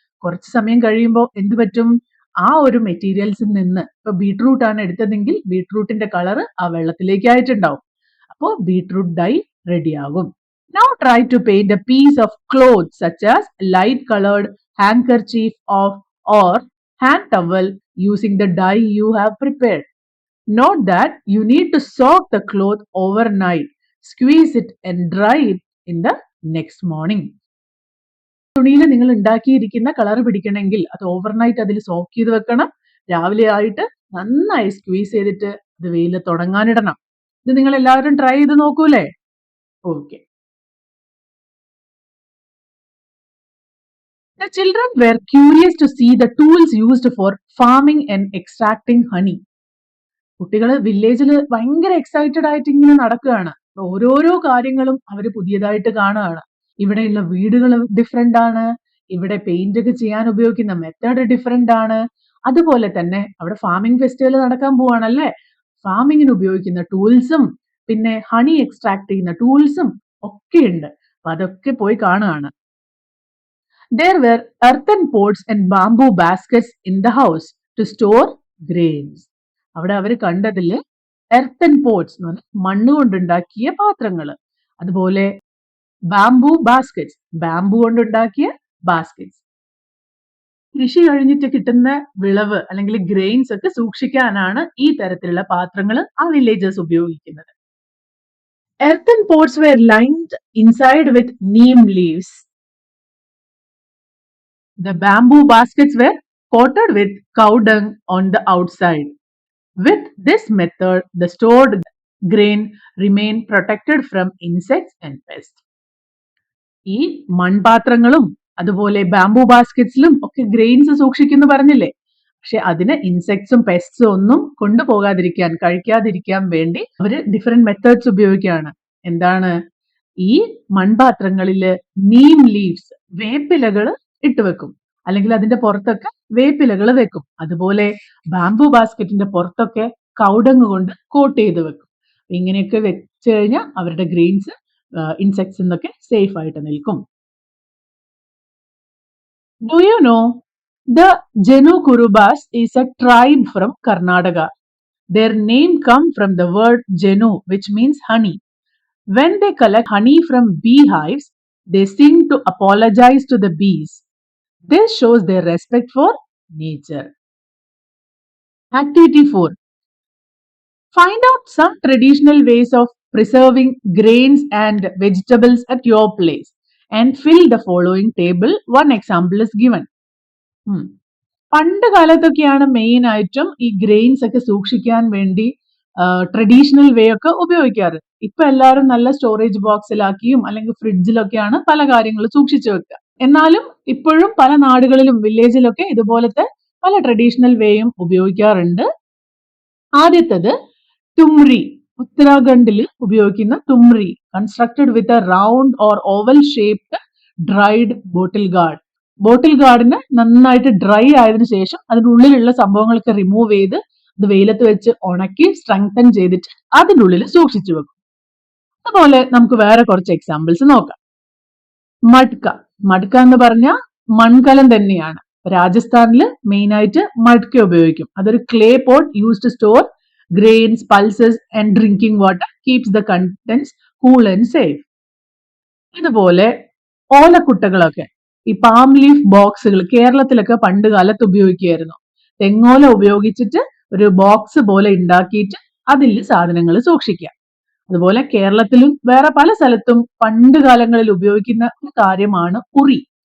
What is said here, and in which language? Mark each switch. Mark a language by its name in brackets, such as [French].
[Malayalam] കുറച്ച് സമയം കഴിയുമ്പോൾ എന്ത് പറ്റും? ആ ഒരു മെറ്റീരിയൽസിൽ നിന്ന്, ഇപ്പൊ ബീട്രൂട്ട് ആണ് എടുത്തതെങ്കിൽ ബീട്രൂട്ടിന്റെ കളർ ആ വെള്ളത്തിലേക്ക് ആയിട്ടുണ്ടാവും. അപ്പോൾ ബീട്രൂട്ട് ഡൈ റെഡി ആകും. [English] Now try to paint a piece of cloth such as light colored handkerchief or hand towel using the dye you have prepared. Note that you need to soak the cloth overnight, squeeze it and dry it in the next morning. [Malayalam] തുണിയിൽ നിങ്ങൾ ഉണ്ടാക്കിയിരിക്കുന്ന colour പിടിക്കണമെങ്കിൽ അത് overnight അതിൽ soak ചെയ്ത് വെക്കണം. രാവിലെ ആയിട്ട് നന്നായി സ്ക്വീസ് ചെയ്തിട്ട് അത് വെയിലത്ത് ഉണങ്ങാനിടണം. ഇത് നിങ്ങൾ എല്ലാവരും ട്രൈ ചെയ്ത് നോക്കൂലേ? Okay. [English] The children were curious to see the tools used for farming and extracting honey. [Malayalam] കുട്ടികൾ വില്ലേജിൽ ഭയങ്കര എക്സൈറ്റഡ് ആയിട്ട് ഇങ്ങനെ നടക്കുകയാണ്. ഓരോരോ കാര്യങ്ങളും അവർ പുതിയതായിട്ട് കാണുകയാണ്. ഇവിടെയുള്ള വീടുകൾ ഡിഫറെന്റ് ആണ്, ഇവിടെ പെയിന്റ് ഒക്കെ ചെയ്യാൻ ഉപയോഗിക്കുന്ന മെത്തേഡ് ഡിഫറെന്റ് ആണ്. അതുപോലെ തന്നെ അവിടെ ഫാമിംഗ് ഫെസ്റ്റിവൽ നടക്കാൻ പോവാണല്ലേ, ഫാമിങ്ങിന് ഉപയോഗിക്കുന്ന ടൂൾസും പിന്നെ ഹണി എക്സ്ട്രാക്ട് ചെയ്യുന്ന ടൂൾസും ഒക്കെ ഉണ്ട്. അപ്പൊ അതൊക്കെ പോയി കാണുകയാണ്. [English] There were earthen pots and bamboo baskets in the house to store grains. [Malayalam] അവിടെ അവർ കണ്ടതില് എർത്തൻ പോട്ട്സ് എന്ന് പറഞ്ഞാൽ മണ്ണ് കൊണ്ടുണ്ടാക്കിയ പാത്രങ്ങൾ, അതുപോലെ ബാംബു ബാസ്കറ്റ്സ്, ബാംബു കൊണ്ടുണ്ടാക്കിയ ബാസ്കറ്റ്സ്. കൃഷി കഴിഞ്ഞിട്ട് കിട്ടുന്ന വിളവ് അല്ലെങ്കിൽ ഗ്രെയിൻസ് ഒക്കെ സൂക്ഷിക്കാനാണ് ഈ തരത്തിലുള്ള പാത്രങ്ങൾ ആ വില്ലേജേഴ്സ് ഉപയോഗിക്കുന്നത്. [English] Earthen pots were lined inside with neem leaves. The bamboo baskets were coated with cow dung on the outside. With this method, the stored grain remained protected from insects and pests. [Malayalam] ഈ മൺപാത്രങ്ങളും അതുപോലെ bamboo ബാസ്കറ്റ്സിലും ഒക്കെ grains സൂക്ഷിക്കുന്നു പറഞ്ഞില്ലേ, പക്ഷെ അതിന് ഇൻസെക്ട്സും പെസ്റ്റും ഒന്നും കൊണ്ടുപോകാതിരിക്കാൻ, കഴിക്കാതിരിക്കാൻ വേണ്ടി അവര് ഡിഫറെന്റ് മെത്തേഡ്സ് ഉപയോഗിക്കുകയാണ്. എന്താണ്? ഈ മൺപാത്രങ്ങളില് നീം ലീവ്സ്, വേപ്പിലകൾ ഇട്ടുവെക്കും, അല്ലെങ്കിൽ അതിന്റെ പുറത്തൊക്കെ വേപ്പിലകൾ വെക്കും. അതുപോലെ ബാംബു ബാസ്കറ്റിന്റെ പുറത്തൊക്കെ കൗഡങ് കൊണ്ട് കോട്ട് ചെയ്ത് വെക്കും. ഇങ്ങനെയൊക്കെ വെച്ച് കഴിഞ്ഞാൽ അവരുടെ ഗ്രെയിൻസ് ഇൻസെക്ട്സ് നിന്നൊക്കെ സേഫ് ആയിട്ട് നിൽക്കും. [English] Do you know the Jenu Kurubas is a tribe from Karnataka. Their name comes from the word Jenu, which means honey. When they collect honey from beehives, they sing to apologize to the bees. This shows their respect for nature. Activity 4. Find out some traditional ways of preserving grains and vegetables at your place and fill the following table. One example is given. [Malayalam] പണ്ട് കാലത്തൊക്കെയാണ് main ആയിട്ടും ഈ grains ഒക്കെ സൂക്ഷിക്കാൻ വേണ്ടി traditional way ഒക്കെ ഉപയോഗിക്കാറ്. ഇപ്പൊ എല്ലാവരും നല്ല സ്റ്റോറേജ് ബോക്സിലാക്കിയും അല്ലെങ്കിൽ ഫ്രിഡ്ജിലൊക്കെയാണ് പല കാര്യങ്ങളും സൂക്ഷിച്ചു വെക്കുക. എന്നാലും ഇപ്പോഴും പല നാടുകളിലും വില്ലേജിലൊക്കെ ഇതുപോലത്തെ പല ട്രഡീഷണൽ വേയും ഉപയോഗിക്കാറുണ്ട്. ആദ്യത്തത് തുമ്രി. ഉത്തരാഖണ്ഡിൽ ഉപയോഗിക്കുന്ന thumri, [English] Constructed with a round or oval shaped dried bottle gourd. [Malayalam] ബോട്ടിൽ ഗാർഡിന് നന്നായിട്ട് ഡ്രൈ ആയതിനു ശേഷം അതിനുള്ളിലുള്ള സംഭവങ്ങളൊക്കെ റിമൂവ് ചെയ്ത് അത് വെയിലത്ത് വെച്ച് ഉണക്കി സ്ട്രെങ്തൻ ചെയ്തിട്ട് അതിനുള്ളിൽ സൂക്ഷിച്ചു വെക്കും. അതുപോലെ നമുക്ക് വേറെ കുറച്ച് എക്സാമ്പിൾസ് നോക്കാം. മഡ്ക. മഡ്ക എന്ന് പറഞ്ഞാൽ മൺകലം തന്നെയാണ്. രാജസ്ഥാനിൽ മെയിൻ ആയിട്ട് മഡ്ക ഉപയോഗിക്കും. അതൊരു [English] Clay pot used to store grains, pulses and drinking water, keeps the contents cool and safe. [Malayalam] ഇതുപോലെ ഓലക്കുട്ടകളൊക്കെ, ഈ പാം ലീഫ് ബോക്സുകൾ കേരളത്തിലൊക്കെ പണ്ട് കാലത്ത് ഉപയോഗിക്കുകയായിരുന്നു. തെങ്ങോല ഉപയോഗിച്ചിട്ട് ഒരു ബോക്സ് പോലെ ഉണ്ടാക്കിയിട്ട് അതിൽ സാധനങ്ങൾ സൂക്ഷിക്കാം. അതുപോലെ കേരളത്തിലും വേറെ പല സ്ഥലത്തും പണ്ട് കാലങ്ങളിൽ ഉപയോഗിക്കുന്ന ഒരു കാര്യമാണ് ഉറി.